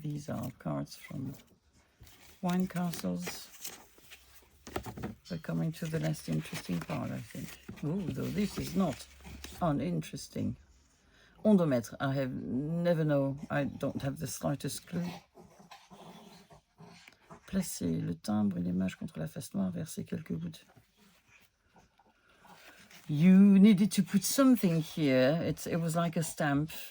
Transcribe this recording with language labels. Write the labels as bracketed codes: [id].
[en] These are cards from wine castles. We're coming to the less interesting part, I think. Oh, though this is not uninteresting. Endomètre, I have never know. I don't have the slightest clue. [fr] Placer le timbre et l'image contre la face noire, verser quelques gouttes. [en] You needed to put something here. It was like a stamp.